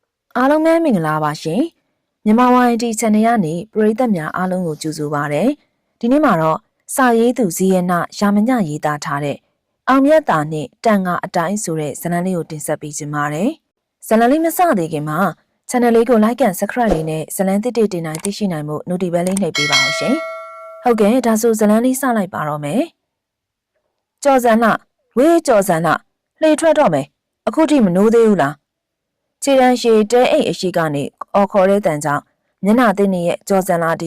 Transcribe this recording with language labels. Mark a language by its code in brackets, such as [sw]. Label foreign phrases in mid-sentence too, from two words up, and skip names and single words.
[my] အားလုံးပဲမင်္ဂလာပါရှင်မြန်မာဝိုင်တီ channel ကနေပရိသတ်များအားလုံးကိုကြိုဆိုပါရစေဒီနေ့မှာတော့စာရေးသူဇီယနာရာမညရေးသားထားတဲ့အောင်မြတ်တာနဲ့တန်ငါအတိုင်းဆိုတဲ့ဇာတ်လမ်းလေးကိုတင်ဆက်ပေးခြင်းပါတယ်ဇာတ်လမ်းလေးမစသေးခင်မှာ channel လေးကို [en] like and subscribe [my] လေးနဲ့ဇာတ်လမ်းတစ်တင်နိုင်သိရှိ နိုင်မှု notification လေးနှိပ်ပေးပါဦးရှင်ဟုတ်ကဲ့ဒါဆိုဇာတ်လမ်းလေးစလိုက်ပါတော့မယ်ကြော်စံလှဝေးကြော်စံလှလှေထွက်တော့မယ်အခုထိမနိုးသေးဘူးလားခြေတန်းရှည်တဲအိတ်အရှိကနေအော်ခေါ်တဲ့တန်ကြောင့်မျက်နှာသင်းရဲ့ကြော်စံလာတ